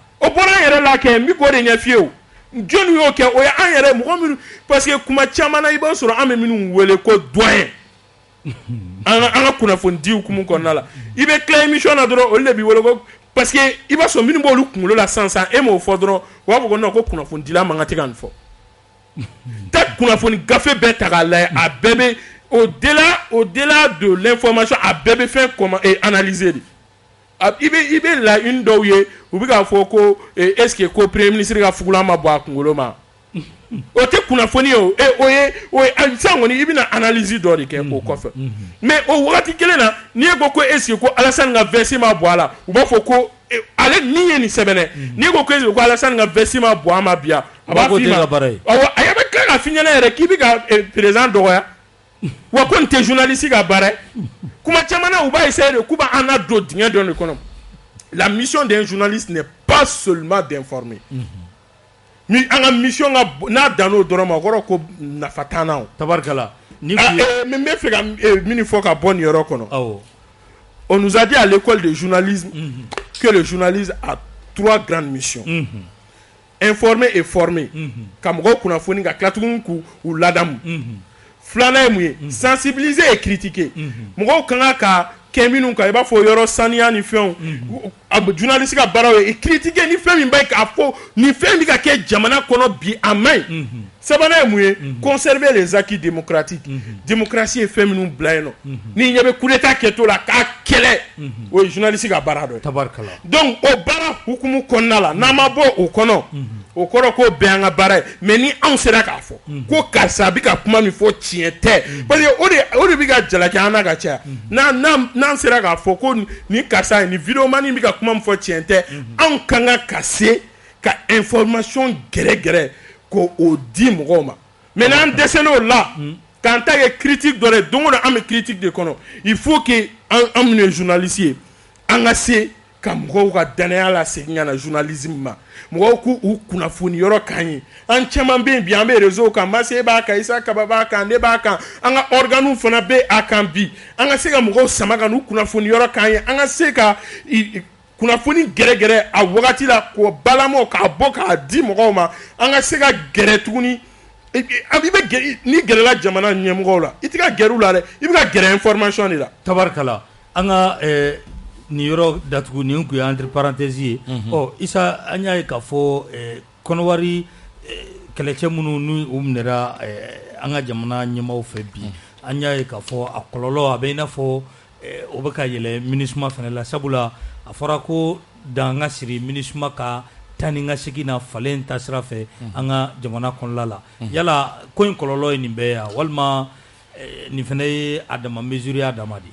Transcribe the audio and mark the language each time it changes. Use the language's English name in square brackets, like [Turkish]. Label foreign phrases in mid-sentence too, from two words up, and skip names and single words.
[Bambara] O bɔra an yɛrɛ la kɛ n bɛ k'o de ɲɛf'i ye o jɔnni y'o kɛ o ye an yɛrɛ mɔgɔ minnu [French] parce que [Bambara] kuma caman na i b'a sɔrɔ an bɛ minnu wele ko doyen an ka kunnafonidi hukumu kɔnɔna la i bɛ tila émission na dɔrɔn olu de b'i wele ko [French] parce que [Bambara] i b'a sɔrɔ minnu b'olu kunkolo la sisan e m'o fɔ dɔrɔn u b'a fɔ ko non ko kunnafonidila man kan tɛ ka nin fɔ taa kunnafoni gafe bɛɛ ta k'a lajɛ a bɛɛ bɛ [French] au-delà de l'information [Bambara] a bɛɛ bɛ fɛn analyser de i bɛ laɲini dɔw ye u bɛ k'a fɔ ko [French] est-ce que [Bambara] ko [French] premier ministre [Bambara] ka fugulan ma bɔ a kunkolo ma o tɛ kunnafoni ye o ye sisan kɔni i bɛna analyse dɔ de kɛ o kɔfɛ mais o wagati kelen na n'i ye ko [French] est-ce que [Bambara] ko Alassane ka veste ma bɔ a la u b'a fɔ ko ale ni ye nin sɛbɛnɛ n'i ko [French] est-ce que [Bambara] ko Alassane ka veste ma bɔ a ma bi a b'a f'i ma awɔ a bɛ tila ka f'i ɲɛna yɛrɛ k'i bɛ ka président dɔgɔya wa ko nin tɛ journaliste ka baara ye kuma caman na u b'a essayer de k'u b'an ladon dingɛ dɔ de kɔnɔ la [French] mission d'un journaliste n'est pas seulement d'informer [Bambara] ni an ka mission ka n'a dan'o dɔrɔn ma o kɔrɔ ko nafa t'an na o. Tabarikala. Min bɛ fɛ ka min fɔ ka bɔ nin yɔrɔ kɔnɔ. [French] On nous a dit à l'école de journalisme que le journaliste a 3 grandes missions. Informer et former. [Bambara] Ka mɔgɔw kunnafoni ka tila tuguni k'u ladamu. Filanan ye mun ye [French] sensibiliser et critiquer. [Bambara] Mɔgɔw kan ka kɛ minnu kan i b'a fɔ yɔrɔ saniya ni fɛnw journaliste ka baaraw ye critiquer ni fɛn min bɛ k'a fɔ ni fɛn bɛ ka kɛ jamana kɔnɔ bi a man ɲi sabanan ye mun ye [French] conserver les acquis démocratiques [Bambara] démocratie ye fɛn minnu bila yen nɔ ni ɲɛ bɛ [French] coup d'état [Bambara] kɛtɔ la k'a kɛlɛ o ye journaliste ka baara dɔ ye donc o baara hukumu kɔnɔna la n'an ma bɔ o kɔnɔ o kɔrɔ ko bɛɛ y'an ka baara ye mais ni anw sera k'a fɔ ko karisa bɛ ka kuma min fɔ tiɲɛ tɛ [French] parce que [Bambara] o de bɛ ka jalaki an na ka caya n'an sera k'a fɔ ko ni karisa ye ni vidéomani bɛ ka kuma min fɔ tiɲɛ tɛ anw kan ka se ka information gɛrɛgɛrɛ k'o di mɔgɔw ma mais n'an dɛsɛn'o la k'an ta kɛ critique dɔ ye don o don an bɛ critique de kɔnɔ [French] il faut que [Bambara] an minnu ye journaliste ye an ka se ka mɔgɔw ka danaya la segin ka na journalisme ma mɔgɔw k'u kunnafoni yɔrɔ kan ye an caman bɛ yen bi an bɛ réseau kan Mase b'a kan Isa Kaba b'a kan ne b'a kan an ka organes fana bɛ a kan bi an ka se ka mɔgɔw sama ka n'u kunnafoni yɔrɔ kan ye an ka se ka kunnafoni gɛrɛgɛrɛ a wagati la k'o balama k'a bɔ k'a di mɔgɔw ma an ka se ka gɛrɛ tuguni ni gɛrɛla jamana ɲɛmɔgɔw la i tɛ ka gɛrɛ u la dɛ i bɛ ka gɛrɛ information de la. Tabarikala an ka nin yɔrɔ datugu nin kun ye [French] entre parenthèse [Bambara] ye Isa an y'a ye k'a fɔ kɔnɔwari kɛlɛcɛ minnu n'u minɛra an ka jamana ɲɛmaaw fɛ bi an y'a ye k'a fɔ a kɔlɔlɔ a bɛ i n'a fɔ o bɛ ka yɛlɛ MINUSMA fana la sabula a fɔra ko dan ka siri MINUSMA ka taa ni ka segin na falen ta sira fɛ an ka jamana kɔnɔla la yala ko in kɔlɔlɔ ye nin bɛɛ ya walima nin fana ye a dama mesure y'a dama de.